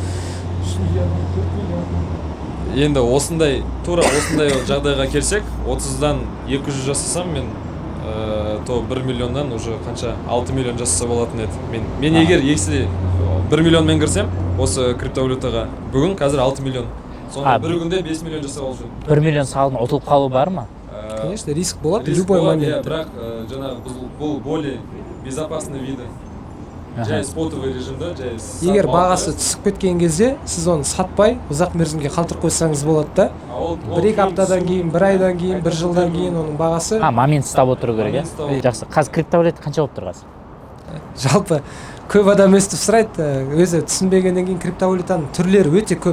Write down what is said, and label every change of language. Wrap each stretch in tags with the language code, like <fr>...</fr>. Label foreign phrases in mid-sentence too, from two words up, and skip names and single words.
<kk>Енді тура осындай жағдайға келсек, 30-дан 200 жасасам, мен 1 миллионнан уже қанша 6 миллион жасаса болатын еді. Мен егер 1 миллионмен кірсем, осы криптовалютаға бүгін қазір 6 миллион. Сонда бір күнде 5 миллион жасап алып жүрмін. 1 миллион салдың ұтылып қалу бар ма? Конечно, риск болады,</kk> <ru>любой момент.</ru> <kk>Бірақ жаңағы бұл</kk> <ru>более безопасный виды.</ru> <kk>Жай спотовый режимда, жай егер бағасы түсіп кеткен кезде, сіз оны сатпай, ұзақ мерзімге қалтырып қойсаңыз болады да. 1-2 аптадан кейін, 1 айдан кейін, 1 жылдан кейін оның бағасы. Момент ұстап отыру керек, иә? Жақсы. Қазір криптовалюта қанша болып тұр қазір? Жалпы көп адам өстіп сұрайды, өзі түсінбегеннен кейін криптовалютаның түрлері өте көп.</kk>